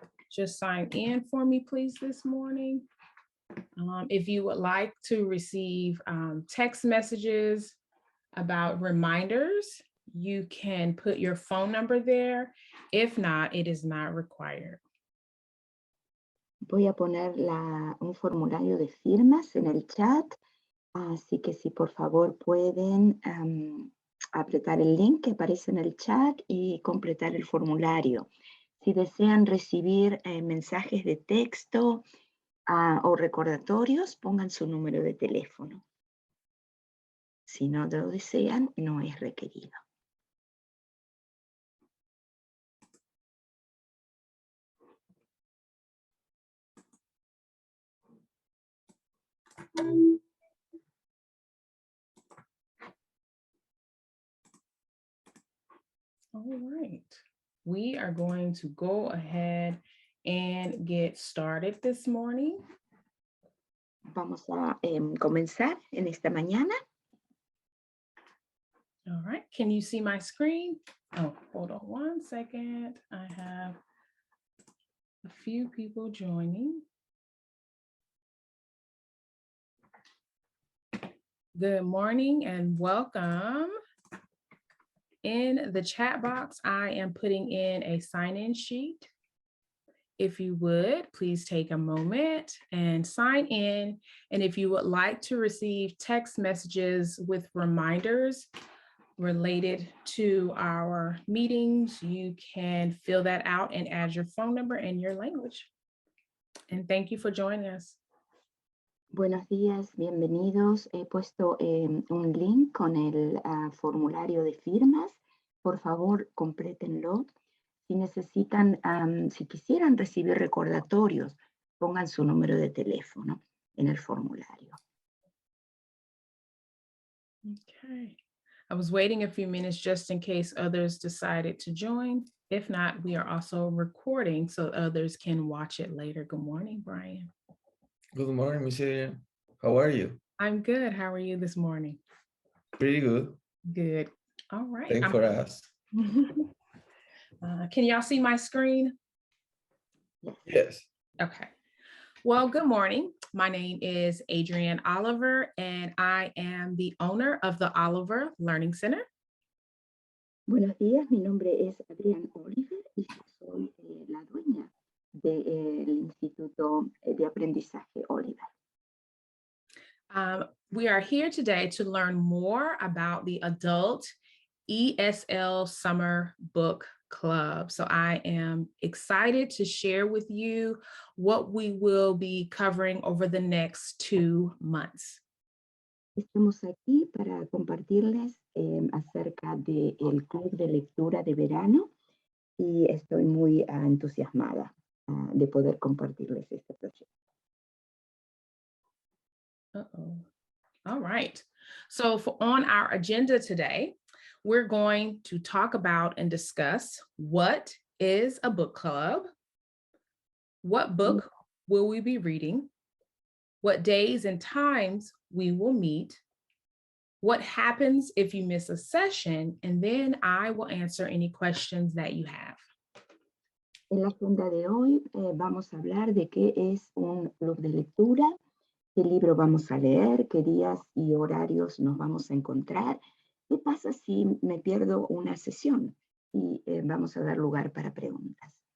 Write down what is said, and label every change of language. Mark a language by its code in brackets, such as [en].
[en] Just sign in for me, please, this morning. If you would like to receive text messages about reminders, you can put your phone number there. If not, it is not required. [es] Voy a poner un formulario de firmas en el chat, así que si por favor pueden apretar el link que aparece en el chat y completar el formulario. Si desean recibir mensajes de texto o recordatorios, pongan su número de teléfono. Si no lo desean, no es requerido. [en] All right, we are going to go ahead and get started this morning. [es] Vamos a comenzar en esta mañana. [en] All right, can you see my screen? Oh, hold on 1 second. I have a few people joining. Good morning and welcome. In the chat box, I am putting in a sign-in sheet. if you would, please take a moment and sign in. And if you would like to receive text messages with reminders related to our meetings, you can fill that out and add your phone number and your language. And thank you for joining us. [es] Buenos días, bienvenidos. He puesto un link con el formulario de firmas. Por favor, complétenlo. Si necesitan, si quisieran recibir recordatorios, pongan su número de teléfono en el formulario. [en] Okay. I was waiting a few minutes just in case others decided to join. If not, we are also recording so others can watch it later. Good morning, Brian. Good morning, Miss Adrian. How are you? I'm good. How are you this morning? Pretty good. Good. All right. Thanks for asking. Can y'all see my screen? Yes. Okay. Well, good morning. My name is Adrienne Oliver, and I am the owner of the Oliver Learning Center. [es] Buenos días, mi nombre es Adrienne Oliver y yo soy la dueña del Instituto de Aprendizaje Oliver. [en] We are here today to learn more about the Adult ESL Summer Book Club. So I am excited to share with you what we will be covering over the next 2 months. [es] Estamos aquí para compartirles acerca del Club de Lectura de Verano y estoy muy entusiasmada de poder compartirles este proyecto. [en] All right. So on our agenda today, we're going to talk about and discuss what is a book club, what book will we be reading, what days and times we will meet, what happens if you miss a session, and then I will answer any questions that you have. [es] En la agenda de hoy vamos a hablar de qué es un club de lectura, qué libro vamos a leer, qué días y horarios nos vamos a encontrar, qué pasa si me pierdo una sesión y vamos a dar lugar para preguntas.